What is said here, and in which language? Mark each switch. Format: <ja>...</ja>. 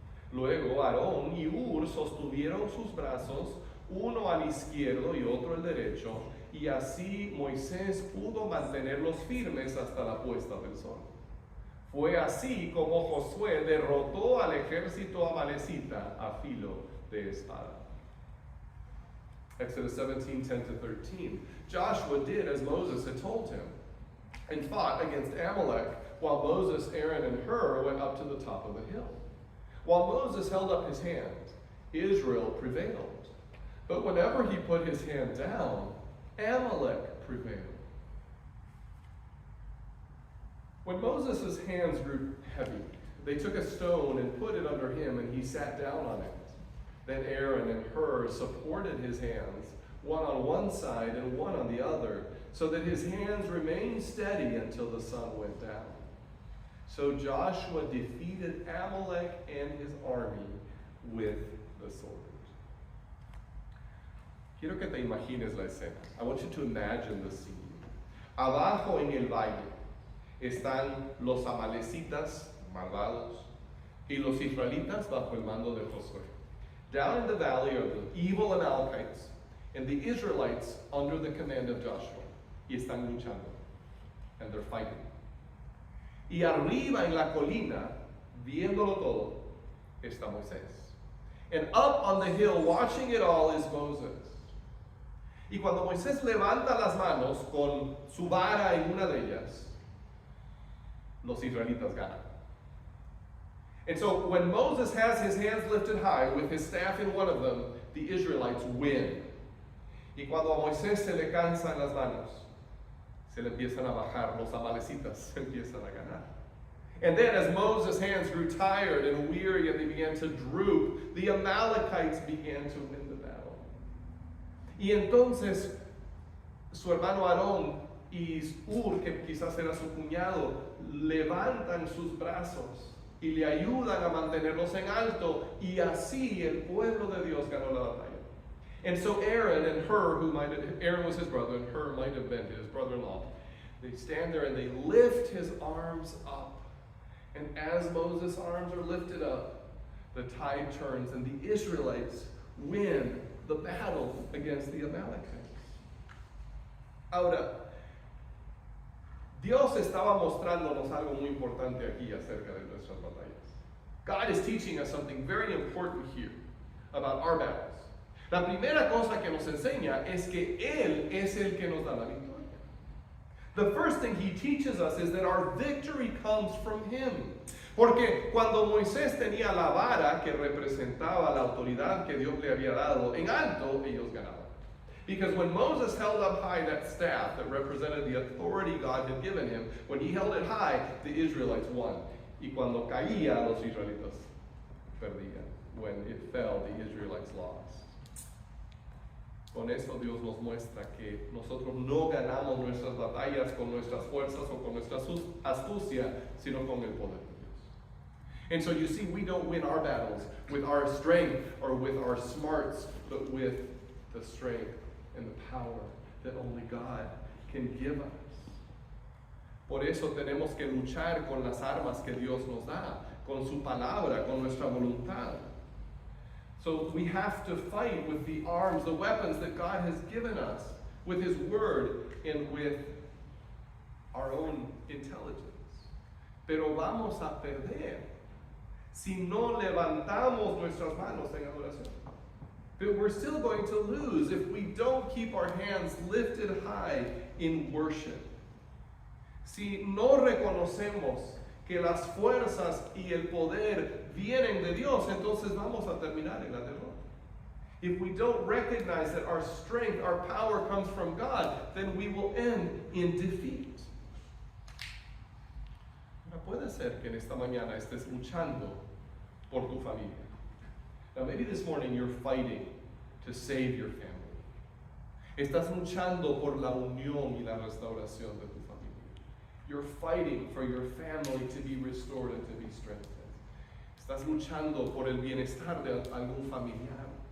<es>Luego Aarón y Hur sostuvieron sus brazos, uno al izquierdo y otro al derecho, y así Moisés pudo mantenerlos firmes hasta la puesta del sol. Fue así como Josué derrotó al ejército amalecita a filo de espada.</es> <en>Exodus 17, 10 to 13. Joshua did as Moses had told him and fought against Amalek, while Moses, Aaron, and Hur went up to the top of the hill. While Moses held up his hand, Israel prevailed. But whenever he put his hand down, Amalek prevailed. When Moses' hands grew heavy, they took a stone and put it under him, and he sat down on it. Then Aaron and Hur supported his hands, one on one side and one on the other, so that his hands remained steady until the sun went down. So Joshua defeated Amalek and his army with the sword.</en> <es>Quiero que te imagines la escena.</es> <en>I want you to imagine the scene.</en> <es>Abajo en el valle están los amalecitas malvados y los israelitas bajo el mando de Josué.</es> <en>Down in the valley are the evil Amalekites and the Israelites under the command of Joshua.</en> <es>Y están luchando.</es> <en>And they're fighting.</en> <es>Y arriba en la colina, viéndolo todo, está Moisés.</es> <en>And up on the hill, watching it all, is Moses.</en> <es>Y cuando Moisés levanta las manos con su vara en una de ellas, los israelitas ganan.</es> <en>And so when Moses has his hands lifted high with his staff in one of them, the Israelites win.</en> <es>Y cuando a Moisés se le cansan las manos, se le empiezan a bajar, los amalecitas se empiezan a ganar.</es> <en>And then as Moses' hands grew tired and weary and they began to droop, the Amalekites began to win the battle.</en> <es>Y entonces su hermano Aarón y Hur, que quizás era su cuñado, levantan sus brazos y le ayudan a mantenerlos en alto, y así el pueblo de Dios ganó la batalla.</es> <en>And so Aaron and Hur, Aaron was his brother, and Hur might have been his brother-in-law, they stand there and they lift his arms up, And as Moses' arms are lifted up, the tide turns and the Israelites win the battle against the Amalekites.</en> <es>Ahora, Dios estaba mostrándonos algo muy importante aquí acerca de nuestras batallas.</es> <en>God is teaching us something very important here about our battles.</en> <es>La primera cosa que nos enseña es que Él es el que nos da la victoria.</es> <en>The first thing He teaches us is that our victory comes from Him.</en> <es>Porque cuando Moisés tenía la vara que representaba la autoridad que Dios le había dado en alto, ellos ganaban.</es> <en>Because when Moses held up high that staff that represented the authority God had given him, when he held it high, the Israelites won.</en> <es>Y cuando caía, los israelitas perdían.</es> <en>When it fell, the Israelites lost.</en> <es>Con eso Dios nos muestra que nosotros no ganamos nuestras batallas con nuestras fuerzas o con nuestra astucia, sino con el poder de Dios.</es> <en>And so you see, we don't win our battles with our strength or with our smarts, but with the strength and the power that only God can give us.</en> <es>Por eso tenemos que luchar con las armas que Dios nos da, con su palabra, con nuestra voluntad.</es> <en>So we have to fight with the arms, the weapons that God has given us, with His Word and with our own intelligence.</en> <es>Pero vamos a perder si no levantamos nuestras manos en adoración.</es> <en>But we're still going to lose if we don't keep our hands lifted high in worship.</en> <es>Si no reconocemos que las fuerzas y el poder vienen de Dios, entonces vamos a terminar en la derrota.</es> <en>If we don't recognize that our strength, our power comes from God, then we will end in defeat.</en> <es>Puede ser que en esta mañana estés luchando por tu familia.</es> <en>Now maybe this morning you're fighting to save your family.</en> <es>Estás luchando por la unión y la restauración de tu familia.</es> <en>You're fighting for your family to be restored and to be strengthened.</en> <es>Estás luchando por el bienestar de algún familiar.</es>